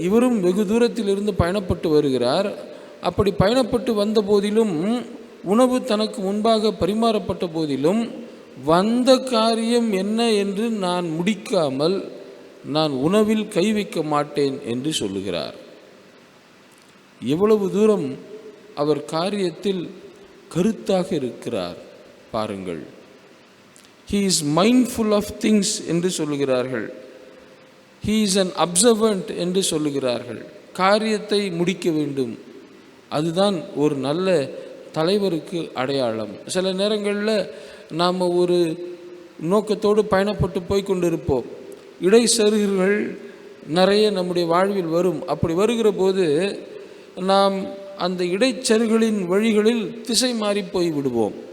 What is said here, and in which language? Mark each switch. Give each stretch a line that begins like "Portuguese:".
Tamil: இவரும் வெகு தூரத்தில் இருந்து பயணப்பட்டு வருகிறார். அப்படி பயணப்பட்டு வந்த போதிலும், உணவு தனக்கு முன்பாக பரிமாறப்பட்ட போதிலும், வந்த காரியம் என்ன என்று நான் முடிக்காமல் நான் உணவில் கை வைக்க மாட்டேன் என்று சொல்லுகிறார். எவ்வளவு தூரம் அவர் காரியத்தில் கருத்தாக இருக்கிறார் பாருங்கள்.
English: he is mindful of things
Tamil: என்று சொல்லுகிறார்கள்.
English: he is an observant
Tamil: என்று சொல்லுகிறார்கள். காரியத்தை முடிக்க வேண்டும். அதுதான் ஒரு நல்ல தலைவருக்கு அடையாளம். சில நேரங்களில் நாம் ஒரு நோக்கத்தோடு பயணப்பட்டு போய் கொண்டிருப்போம். இடைச்செருகுகள் நிறைய நம்முடைய வாழ்வில் வரும். அப்படி வருகிற போது நாம் அந்த இடைச்செருகளின் வழிகளில் திசை மாறி போய் விடுவோம்.